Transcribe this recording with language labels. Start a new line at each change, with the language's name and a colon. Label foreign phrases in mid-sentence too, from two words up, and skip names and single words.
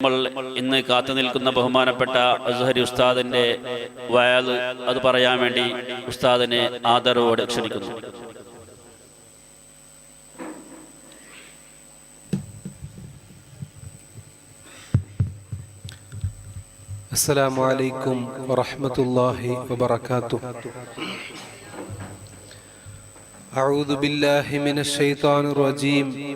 Malayalam: നമ്മൾ ഇന്ന് കാത്തു നിൽക്കുന്ന ബഹുമാനപ്പെട്ട അസ്ഹരി ഉസ്താദിന്റെ വയല് അത് പറയാൻ വേണ്ടി ഉസ്താദിനെ ആദരവോടെ ക്ഷണിക്കുന്നു.
Arabic: السلام عليكم ورحمة الله وبركاته. أعوذ بالله من الشيطان الرجيم.